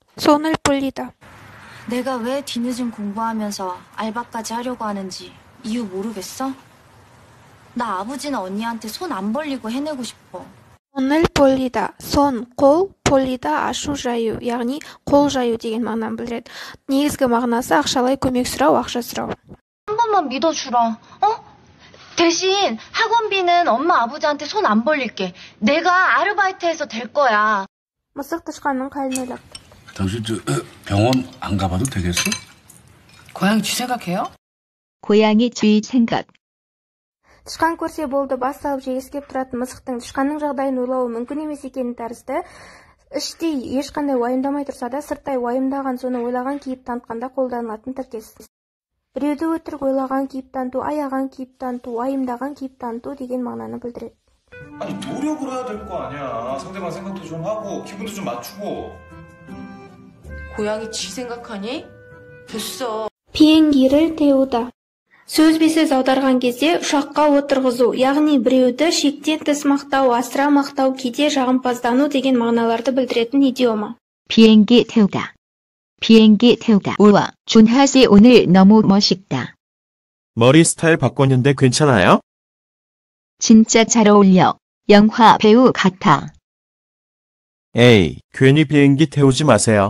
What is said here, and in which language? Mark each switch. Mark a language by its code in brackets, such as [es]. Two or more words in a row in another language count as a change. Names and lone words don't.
[ko] 손을 벌리다. 내가 왜 뒤늦은 공부하면서 알바까지 하려고 하는지 이유 모르겠어? 나 아버지나 언니한테 손 안 벌리고 해내고 싶어. 손을 벌리다. 손, қол, 벌리다, [kk] ашу жаю, яғни қол жаю деген мағынаны білдіреді. негізгі мағынасы ақшалай көмек сұрау, ақша сұрау. [ko] 한 번만 믿어주라, 어? 대신 학원비는 엄마 아버지한테 손 안 벌릴게. 내가 아르바이트해서 될 거야. [kk] мысық тышқанның қалын ойлап. [ko] 당신 병원 안 가봐도 되겠어? 고양이 쥐 생각해요? 고양이 쥐 생각. [kk] тышқан көрсе болды, бас салып жегісі кеп тұратын мысықтың тышқанның жағдайын ойлауы мүмкін емес екені тәрізді. Іштей ешқандай уайымдамай тұрса да, сырттай уайымдаған, соны ойлаған кейіп танытқанда қолданылатын тіркес. Біреуді өтірік ойлаған кейіп таныту, аяған кейіп таныту, уайымдаған кейіп таныту деген мағынаны білдіреді. [ko] 아니 노력을 해야 될 거 아니야. 상대방 생각도 좀 하고 기분도 좀 맞추고. 고양이 쥐 생각하니? 됐어. 비행기를 태우다. [kk] сөзбе-сөз аударған кезде ұшаққа отырғызу, яғни біреуді шектен тыс мақтау, асыра мақтау, кейде жағымпаздану деген мағыналарды білдіретін идиома. [ko] 비행기 태우다. 비행기 태우다. 우와, 준하 씨 오늘 너무 멋있다. 머리 스타일 바꿨는데 괜찮아요? 진짜 잘 어울려. 영화 배우 같아. 에이, 괜히 비행기 태우지 마세요.